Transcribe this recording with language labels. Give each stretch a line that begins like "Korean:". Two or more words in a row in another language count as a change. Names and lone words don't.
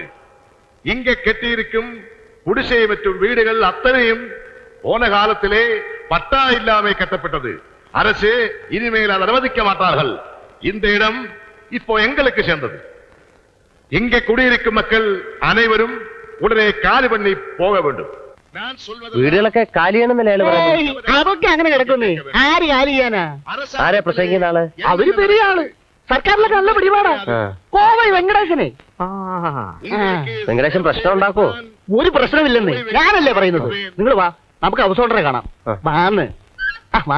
Tamil: இங்கே கட்டியிருக்கும் குடிசை மற்றும் வீடுகள் அத்தனையும் போன காலத்திலே பட்டா இல்லாமல் கட்டப்பட்டது. அரசு இனிமேல் அதை அனுமதிக்க மாட்டார்கள். இந்த இடம் இப்போ எங்களுக்கு சேர்ந்தது. இங்கே குடியிருக்கும் மக்கள் அனைவரும் உடனே காலி பண்ணி போக வேண்டும். நான் சொல்வது
Malayalam: വീടുകളൊക്കെ കാലിയാണെന്നല്ലേ അയാള് പറയുന്നത്? അതൊക്കെ അങ്ങനെ കിടക്കുന്നേ. ആര് കാലി ചെയ്യാനാ? ആരാ പ്രസംഗിക്കുന്ന ആള്? അവര് പെരിയ ആള്, സർക്കാരിലൊക്കെ നല്ല പിടിപാടാ. കോവൈ വെങ്കടേശനെ. വെങ്കടേശൻ പ്രശ്നം ഉണ്ടാക്കോ? ഒരു പ്രശ്നമില്ലെന്ന് ഞാനല്ലേ പറയുന്നത്. നിങ്ങൾ വാ, നമുക്ക് ഹൗസ് ഓണറെ കാണാം. വാന്ന്. വാ.